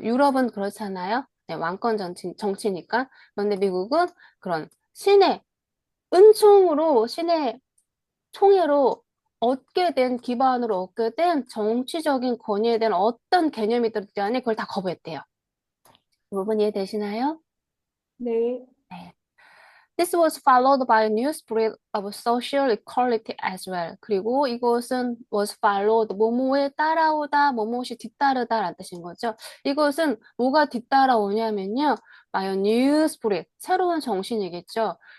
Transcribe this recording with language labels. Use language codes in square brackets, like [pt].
[ko] 유럽은 그렇잖아요. 네, 왕권 정치니까. 그런데 미국은 그런 신의 신의 총애로 기반으로 얻게 된 정치적인 권위에 대한 어떤 개념이든 간에 그걸 다 거부했대요. 이 부분 이해되시나요? 네. 네. [en] This was followed by a new spirit of social equality as well. [ko] 그리고 이것은 [en] was followed, [ko] 뭐뭐에 따라오다, 뭐뭇이 뒤따르다라는 뜻인 거죠. 이것은 뭐가 뒤따라오냐면요. [en] by a new spirit, [ko] 새로운 정신이겠죠.